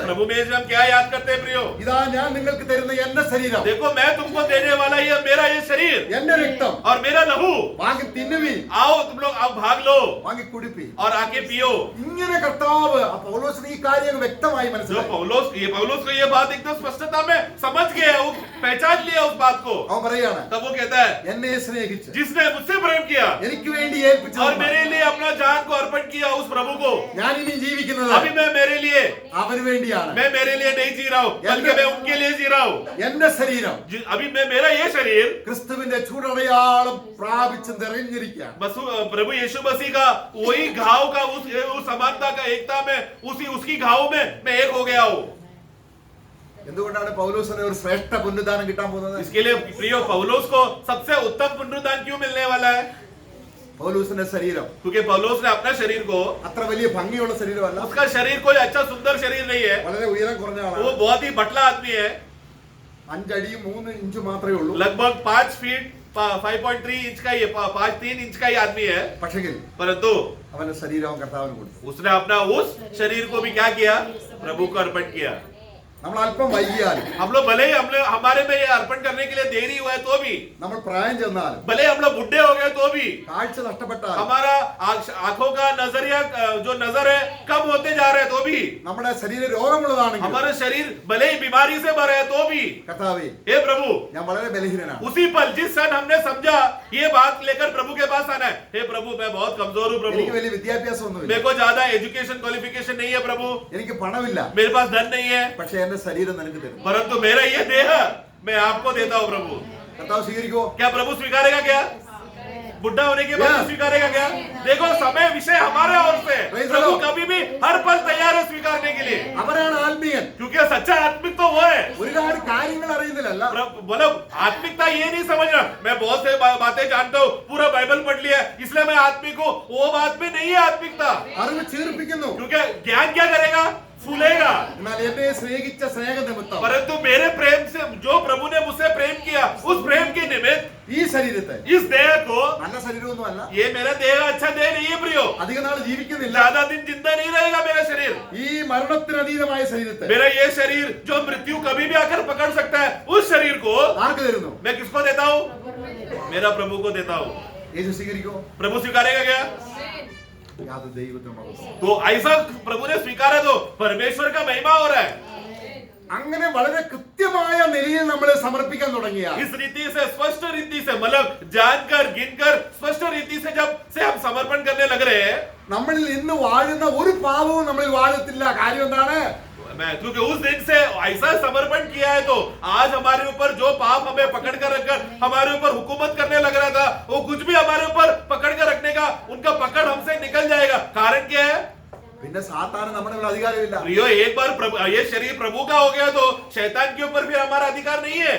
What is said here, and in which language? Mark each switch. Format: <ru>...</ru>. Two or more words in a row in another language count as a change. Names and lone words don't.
<hi>प्रभु में हम क्या याद करते हैं प्रियो?</hi> <ml>ഇതാ ഞാൻ നിങ്ങൾക്ക് തരുന്ന എന്റെ ശരീരം,</ml> <hi>देखो मैं तुमको देने वाला ये मेरा ये शरीर</hi> <ml>എന്റെ രക്തം,</ml> <hi>और मेरा लहू.</hi> <ml>വാങ്ങി തിന്നുവി,</ml> <hi>आओ तुम लोग आओ भाग लो</hi> <ml>വാങ്ങി കുടിപ്പി.</ml> <hi>और आके पियो.</hi> <ml>ഇങ്ങനെ കർത്താവ് പൗലോസിന് ഈ കാര്യം വ്യക്തമായി</ml> <hi>जो</hi> <ml>മനസ്സിലായി.</ml> <hi>पौलुस को ये बात एकदम स्पष्टता में समझ गया, वो पहचान लिया उस बात को.</hi> <ml>അവൻ പറയാണ്,</ml> <hi>तब वो कहता है</hi> <ml>എന്നെ സ്നേഹിച്ച്</ml> <hi>जिसने मुझसे प्रेम किया</hi> <ml>എനിക്ക് വേണ്ടി ഏൽപ്പിച്ചു</ml> <hi>और</hi> <ml>തന്ന</ml> <hi>मेरे लिए अपना जान को अर्पण किया उस प्रभु को.</hi> <ml>ഞാൻ ഇനി ജീവിക്കുന്നത്</ml> <hi>अभी मैं मेरे लिए</hi> <ml>അവന് വേണ്ടിയാണ്.</ml> <hi>मैं मेरे लिए नहीं जी रहा हूँ, बल्कि मैं उनके लिए जी रहा हूँ.</hi> <ml>എന്റെ ശരീരം</ml> <hi>अभी मैं मेरा ये शरीर</hi> <ml>ക്രിസ്തുവിന്റെ ചൂടടയാളം പ്രാപിച്ച് നിറഞ്ഞിരിക്കുകയാണ്.</ml> <hi>प्रभु यीशु मसीह का वही घाव का उस समानता का एकता में उसकी घाव में मैं एक हो गया हूँ.</hi> <ml>എന്തുകൊണ്ടാണ് പൗലോസിന് ഒരു ശ്രേഷ്ഠ പുനരുദ്ധാനം കിട്ടാൻ പോകുന്നത്?</ml> <hi>इसके लिए प्रियो पौलुस को सबसे उत्तम पुनरुत्थान क्यों मिलने वाला है?</hi> <ml>പൗലോസിന്റെ ശരീരം</ml> <hi>क्योंकि पौलुस ने अपना शरीर को,</hi> <ml>അത്ര വലിയ ഭംഗിയുള്ള ശരീരമല്ല,</ml> <hi>उसका शरीर कोई अच्छा सुंदर शरीर नहीं है.</hi> <ml>വളരെ ഉയരം കുറഞ്ഞ</ml> <hi>वो</hi> <ml>ആളാണ്.</ml> <hi>बहुत ही पतला आदमी है.</hi> <ml>5 അടിയും 3 ഇഞ്ചും മാത്രമേ ഉള്ളൂ.</ml> <hi>लगभग 5 फीट 5.3 इंच का ये 5.3 इंच का ही आदमी है.</hi> <ml>പക്ഷെങ്കിൽ</ml> <hi>परंतु</hi> <ml>അവന്റെ ശരീരം കർത്താവിന് കൊടുത്തു.</ml> <hi>उसने अपना उस शरीर को भी क्या किया? प्रभु को अर्पण किया.</hi> <ml>നമ്മൾ അല്പം വൈകിയാലും,</ml> <hi>हम लोग भले ही हमारे में ये अर्पण करने के लिए देरी हुआ है तो भी,</hi> <ml>നമ്മൾ പ്രായം ചെന്നാലും,</ml> <hi>भले हम लोग बुढ़े हो गए तो भी,</hi> <ml>കാഴ്ച നഷ്ടപ്പെട്ടാലും,</ml> <hi>हमारा आंखों का नजरिया जो नजर है कम होते जा रहे हैं तो भी,</hi> <ml>നമ്മുടെ ശരീര രോഗമുള്ളതാണെങ്കിൽ,</ml> <hi>हमारा शरीर भले ही बीमारी से भरा है तो भी,</hi> <ml>കർത്താവേ</ml> <hi>हे प्रभु</hi> <ml>ഞാൻ വളരെ ബലഹീനനാണ്.</ml> <hi>उसी पल जिस क्षण हमने समझा ये बात लेकर प्रभु के पास आना है, हे प्रभु मैं बहुत कमजोर हूँ</hi> <ml>എനിക്ക്</ml> <hi>प्रभु,</hi> <ml>വലിയ വിദ്യാഭ്യാസമൊന്നുമില്ല,</ml> <hi>मेरे को ज्यादा</hi> <en>education qualification</en> <hi>नहीं है प्रभु,</hi> <ml>എനിക്ക് പണമില്ല,</ml> <hi>मेरे पास धन नहीं है,</hi> <ml>പക്ഷെ എന്റെ ശരീരം നിനക്ക് തരും.</ml> <hi>परंतु मेरा ये देह मैं आपको देता हूँ प्रभु.</hi> <ml>കർത്താവ് സ്വീകരിക്കോ?</ml> <hi>क्या प्रभु स्वीकारेगा? क्या बुढ़ा होने के बाद Yeah. स्वीकारेगा? क्या देखो समय विषय हमारे ओर से,</hi> <en>Praise the</en> <hi>प्रभु</hi> <en>Lord.</en> <hi>कभी भी हर पल तैयार है स्वीकारने के लिए,</hi> <ml>അവരാണ് ആത്മീയൻ.</ml> <hi>क्योंकि सच्चा आत्मिक तो वो है.</hi> <ml>ഒരുപാട് കാര്യങ്ങൾ അറിയുന്നില്ലല്ല,</ml> <hi>बोलो आत्मिकता ये नहीं समझना मैं बहुत से बातें जानता हूँ, पूरा बाइबल पढ़ लिया इसलिए मैं आत्मिक हूँ, वो बात में नहीं है आत्मिकता.</hi> <ml>അറിവ് ചീർപ്പിക്കുന്നു.</ml> <hi>क्योंकि ज्ञान क्या करेगा? फूलेगा.</hi> <ml>എന്നാൽ എന്നെ സ്നേഹിച്ച സ്നേഹ നിമിത്തം</ml> <hi>परंतु मेरे प्रेम से जो प्रभु ने मुझसे प्रेम किया उस प्रेम के निमित्त</hi> <ml>ഈ ശരീരത്തെ,</ml> <hi>इस देह को,</hi> <ml>നല്ല ശരീരമൊന്നും അല്ല,</ml> <hi>ये मेरा देह अच्छा देह नहीं है प्रियो,</hi> <ml>അധിക നാൾ ജീവിക്കുന്നില്ല,</ml> <hi>ज्यादा दिन जिंदा नहीं रहेगा मेरा शरीर.</hi> <ml>ഈ മരണത്തിന് അതീതമായ ശരീരത്തെ</ml> <hi>मेरा ये शरीर जो मृत्यु कभी भी आकर पकड़ सकता है उस शरीर को</hi> <ml>ആർക്ക് തരുന്നു?</ml> <hi>मैं किसको देता हूँ? मेरा प्रभु को देता हूँ.</hi> <ml>യേശു സ്വീകരിക്കോ?</ml> <hi>प्रभु स्वीकारेगा क्या?</hi> <ml>യാതൊരു ദൈവത്തിനും മഹത്വം.</ml> <hi>तो ऐसा प्रभु ने स्वीकारा तो परमेश्वर का महिमा हो रहा है.</hi> <ml>അങ്ങനെ വളരെ കൃത്യമായ നിലയിൽ നമ്മളെ സമർപ്പിക്കാൻ തുടങ്ങിയ</ml> <hi>इस रीति से स्पष्ट रीति से मतलब जानकर गिनकर स्पष्ट रीति से जब से हम समर्पण करने लग रहे हैं,</hi> <ml>നമ്മളിൽ ഇന്ന് വാഴുന്ന ഒരു പാപവും നമ്മളിൽ വാഴത്തില്ല. കാര്യം എന്താണ്?</ml> <hi>मैं क्योंकि उस दिन से ऐसा समर्पण किया है तो आज हमारे ऊपर जो पाप हमें पकड़ कर रखकर हमारे ऊपर हुकूमत करने लग रहा था वो कुछ भी हमारे ऊपर पकड़ कर रखने का उनका पकड़ हमसे निकल जाएगा. कारण क्या है?</hi> <ml>പിന്നെ സാത്താന് നമ്മുടെ മേൽ അധികാരമില്ല.</ml> <hi>प्रियो एक बार ये शरीर प्रभु का हो गया तो शैतान के ऊपर फिर हमारा अधिकार नहीं है.</hi>